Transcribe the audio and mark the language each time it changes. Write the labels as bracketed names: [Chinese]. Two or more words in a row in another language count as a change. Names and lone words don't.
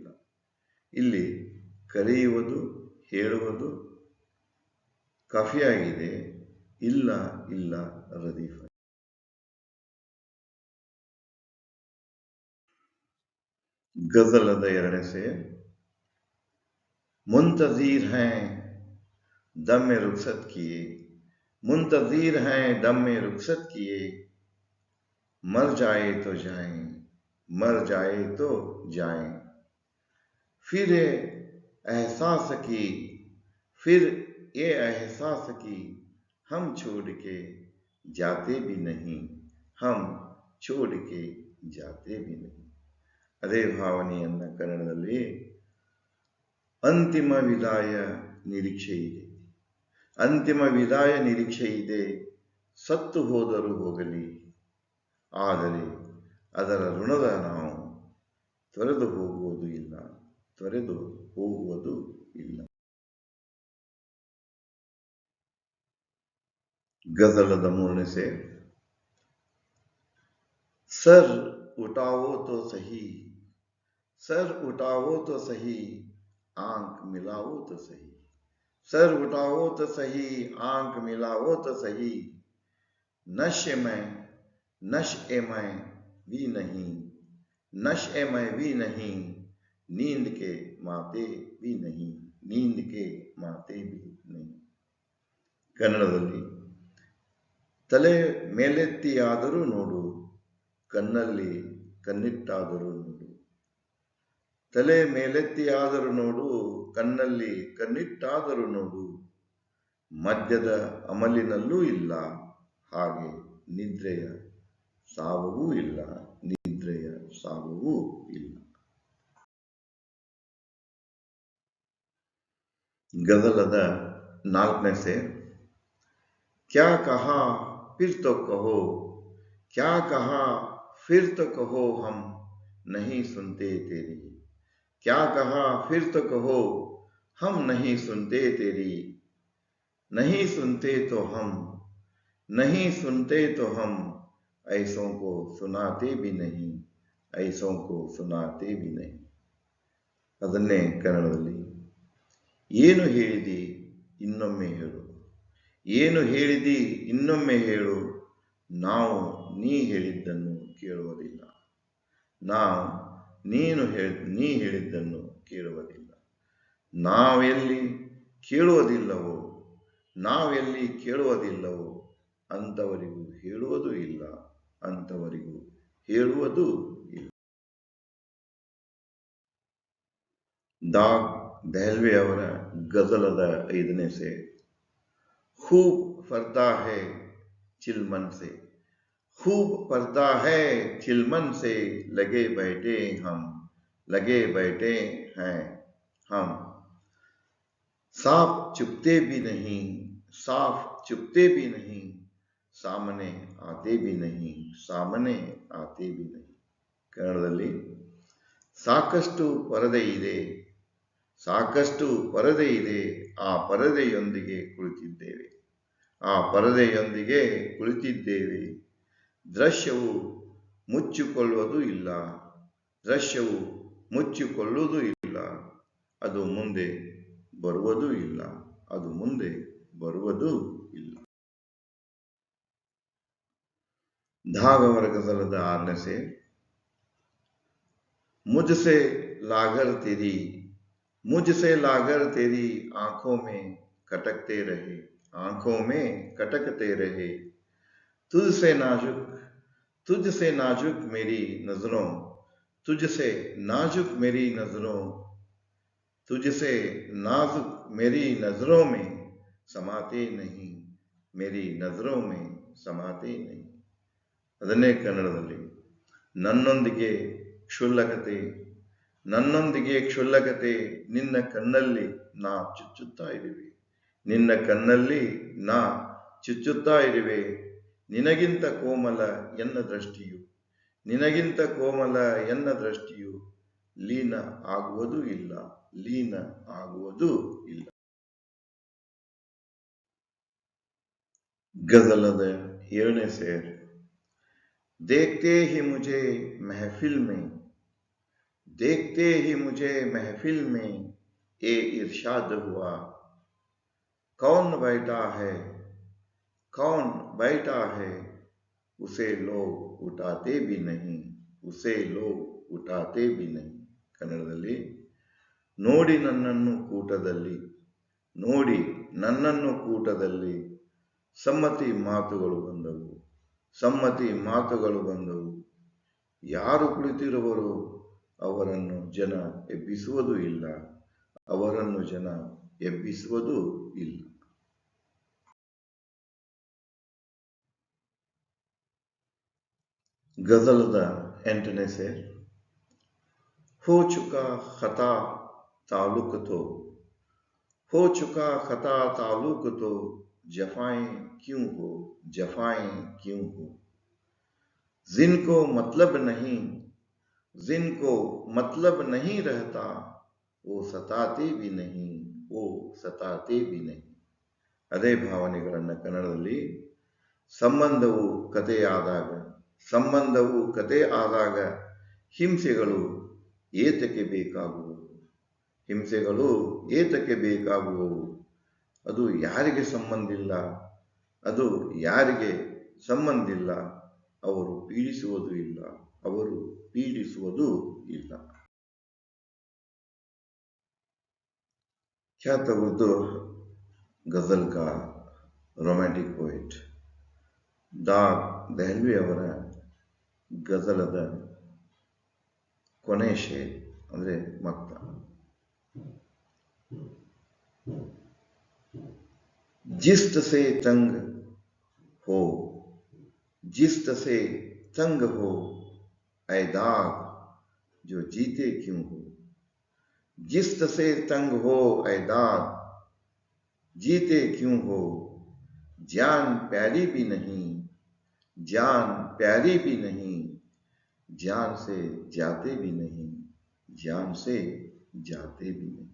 [Kannada] ಇಲ್ಲಿ ಕರೆಯುವುದು, ಹೇಳುವುದು ಕಾಫಿಯಾಗಿದೆ, ಇಲ್ಲ ರದೀಫ್. ಗಜಲದ ಎರಡನೇ ಸೇರ್. [Urdu] منتظر ہیں دم میں رخصت کیے، منتظر ہیں دم میں رخصت کیے، مر جائے تو جائیں، مر جائے تو جائیں. پھر یہ احساس کی ہم چھوڑ کے جاتے بھی نہیں، ہم چھوڑ کے جاتے بھی نہیں. [Kannada] ಅದೇ ಭಾವನೆಯನ್ನ ಕನ್ನಡದಲ್ಲಿ ಅಂತಿಮ ವಿದಾಯ ನಿರೀಕ್ಷೆ ಇದೆ, ಅಂತಿಮ ವಿದಾಯ ನಿರೀಕ್ಷೆ ಇದೆ, ಸತ್ತು ಹೋದರೂ ಹೋಗಲಿ, ಆದರೆ ಅದರ ಋಣದ ನಾವು ತೊರೆದು ಹೋಗುವುದು ಇಲ್ಲ. ಗಜಲದ ಮೂರನೇ ಸೇರ್. [Urdu] سر اٹھاؤ تو سہی، سر اٹھاؤ تو سہی, آنکھ ملاؤ تو سہی، سر اٹھاؤ تو سہی، آنکھ ملاؤ تو سہی. نشے میں بھی نہیں، نشے میں بھی نہیں، نیند کے ماتے بھی نہیں. [Kannada] ಕನ್ನಡದಲ್ಲಿ ತಲೆ ಮೇಲೆತ್ತಿಯಾದರೂ ನೋಡು, ಕಣ್ಣಲ್ಲಿ ಕಣ್ಣಿಟ್ಟಾದರೂ ನೋಡು. ತಲೆ ಮೇಲೆತ್ತಿಯಾದರೂ ನೋಡು, ಕಣ್ಣಲ್ಲಿ ಕಣ್ಣಿಟ್ಟಾದರೂ ನೋಡು. ಮದ್ಯದ ಅಮಲಿನಲ್ಲೂ ಇಲ್ಲ ಹಾಗೆ ನಿದ್ರೆಯ ಸಾವವೂ ಇಲ್ಲ, ನಿದ್ರೆಯ ಸಾವವೂ ಇಲ್ಲ. ಗಜಲದ 4ನೇ ಸೇರ್. [Urdu] کیا کہا پھر تو کہو، کیا کہا پھر تو کہو، ہم نہیں سنتے تیری. کیا کہا پھر تو کہو، ہم نہیں سنتے تیری. نہیں سنتے تو ہم، نہیں سنتے تو ہم ایسوں کو سناتے بھی نہیں، ایسوں کو سناتے بھی نہیں. [Kannada] ಅದನ್ನೇ ಕನ್ನಡದಲ್ಲಿ, ಏನು ಹೇಳಿದಿ ಇನ್ನೊಮ್ಮೆ ಹೇಳು, ಏನು ಹೇಳಿದಿ ಇನ್ನೊಮ್ಮೆ ಹೇಳು, ನಾವು ನೀ ಹೇಳಿದ್ದನ್ನು ಕೇಳುವುದಿಲ್ಲ, ನಾವು ನೀ ಹೇಳಿದ್ದನ್ನು ಕೇಳುವುದಿಲ್ಲ. ನಾವೆಲ್ಲಿ ಕೇಳುವುದಿಲ್ಲವೋ, ನಾವೆಲ್ಲಿ ಕೇಳುವುದಿಲ್ಲವೋ ಅಂಥವರಿಗೂ ಹೇಳುವುದೂ ಇಲ್ಲ, ಅಂಥವರಿಗೂ ಹೇಳುವುದೂ ಇಲ್ಲ. ದಾಗ್ ದೆಹಲ್ವಿ ಅವರ ಗಜಲದ 5ನೇ ಸೇರ್. [Urdu] خوب پردہ ہے چلمن سے، خوب پردہ ہے چلمن سے، لگے بیٹھے ہم، لگے بیٹھے ہیں ہم. صاف چپتے بھی نہیں، صاف چپتے بھی نہیں، سامنے آتے بھی نہیں، سامنے آتے بھی نہیں. [Kannada] ಕನ್ನಡದಲ್ಲಿ, ಸಾಕಷ್ಟು ಪರದೆ ಇದೆ, ಸಾಕಷ್ಟು ಪರದೆ ಇದೆ, ಆ ಪರದೆಯೊಂದಿಗೆ ಕುಳಿತಿದ್ದೇವೆ, ಆ ಪರದೆಯೊಂದಿಗೆ ಕುಳಿತಿದ್ದೇವೆ. ದೃಶ್ಯವು ಮುಚ್ಚಿಕೊಳ್ಳುವುದೂ ಇಲ್ಲ, ದೃಶ್ಯವು ಮುಚ್ಚಿಕೊಳ್ಳುವುದೂ ಇಲ್ಲ, ಅದು ಮುಂದೆ ಬರುವುದೂ ಇಲ್ಲ, ಅದು ಮುಂದೆ ಬರುವುದೂ ಇಲ್ಲ. ದಾಗ್ ಅವರ ಗಜಲದ 6ನೇ ಸೇರ್. [Urdu] مجھ سے لاغر تیری، مجھ سے لاغر تیری آنکھوں میں کٹکتے رہے، آنکھوں میں کٹکتے رہے. تجھ سے نازک، تجھ سے نازک میری نظروں، تجھ سے نازک میری نظروں، تجھ سے نازک میری نظروں میں سماتے نہیں، میری نظروں میں سماتے نہیں. [Kannada] ಅದನ್ನೇ ಕನ್ನಡದಲ್ಲಿ, ನನ್ನೊಂದಿಗೆ ಕ್ಷುಲ್ಲಕತೆ, ನನ್ನೊಂದಿಗೆ ಕ್ಷುಲ್ಲಕತೆ, ನಿನ್ನ ಕಣ್ಣಲ್ಲಿ ನಾ ಚುಚ್ಚುತ್ತಾ ಇರುವೆ, ನಿನ್ನ ಕಣ್ಣಲ್ಲಿ ನಾ ಚುಚ್ಚುತ್ತಾ ಇರುವೆ. ನಿನಗಿಂತ ಕೋಮಲ ಎನ್ನ ದೃಷ್ಟಿಯು, ನಿನಗಿಂತ ಕೋಮಲ ಎನ್ನ ದೃಷ್ಟಿಯು, ಲೀನ ಆಗುವುದೂ ಇಲ್ಲ, ಲೀನ ಆಗುವುದೂ ಇಲ್ಲ. ಗಜಲದ 7ನೇ ಸೇರ್. [Urdu] دیکھتے ہی مجھے محفل میں، دیکھتے ہی مجھے محفل میں یہ ارشاد ہوا، کون بیٹھا ہے، کون بیٹھا ہے، اسے لوگ اٹھاتے بھی نہیں، اسے لوگ اٹھاتے بھی نہیں. [Kannada] ಕನ್ನಡದಲ್ಲಿ, ನೋಡಿ ನನ್ನನ್ನು ಕೂಟದಲ್ಲಿ, ನೋಡಿ ನನ್ನನ್ನು ಕೂಟದಲ್ಲಿ, ಸಮ್ಮತಿ ಮಾತುಗಳು ಬಂದವು, ಸಮ್ಮತಿ ಮಾತುಗಳು ಬಂದವು. ಯಾರು ಕುಳಿತಿರುವರೋ ಅವರನ್ನು ಜನ ಎಬ್ಬಿಸುವುದೂ ಇಲ್ಲ, ಅವರನ್ನು ಜನ ಎಬ್ಬಿಸುವುದೂ ಇಲ್ಲ. ಗಜಲದ 8ನೇ ಸೇರ್. [Urdu] ہو چکا خطا تعلق تو، ہو چکا خطا تعلق تو، جفائیں کیوں ہو، جفائیں کیوں ہو. جن کو مطلب نہیں، جن کو مطلب نہیں رہتا، وہ ستاتے بھی نہیں، وہ ستاتے بھی نہیں. [Kannada] ಅದೇ ಭಾವನೆಗಳನ್ನು ಕನ್ನಡದಲ್ಲಿ, ಸಂಬಂಧವು ಕಥೆಯಾದಾಗ, ಸಂಬಂಧವು ಕಥೆ ಆದಾಗ ಹಿಂಸೆಗಳು ಏತಕ್ಕೆ ಬೇಕಾಗುವವು, ಹಿಂಸೆಗಳು ಏತಕ್ಕೆ ಬೇಕಾಗುವವು, ಅದು ಯಾರಿಗೆ ಸಂಬಂಧಿಲ್ಲ, ಅದು ಯಾರಿಗೆ ಸಂಬಂಧಿಲ್ಲ, ಅವರು ಪೀಡಿಸುವುದೂ ಇಲ್ಲ, ಅವರು ಪೀಡಿಸುವುದೂ ಇಲ್ಲ. ಖ್ಯಾತ ಉರ್ದು ಗಜಲ್ का [English] romantic poet [Kannada] ದಾಗ್ ದೆಹಲ್ವಿ ಅವರ ಗಜಲದ ಕೊನೆ ಶೇರ್ ಅಂದರೆ ಮಕ್ತ. [Urdu] زیست سے تنگ ہو، زیست سے تنگ ہو اے داغ جو جیتے کیوں ہو، زیست سے تنگ ہو اے داغ جیتے کیوں ہو، جان پیاری بھی نہیں، جان پیاری بھی نہیں، جان سے جاتے بھی نہیں، جان سے جاتے بھی نہیں.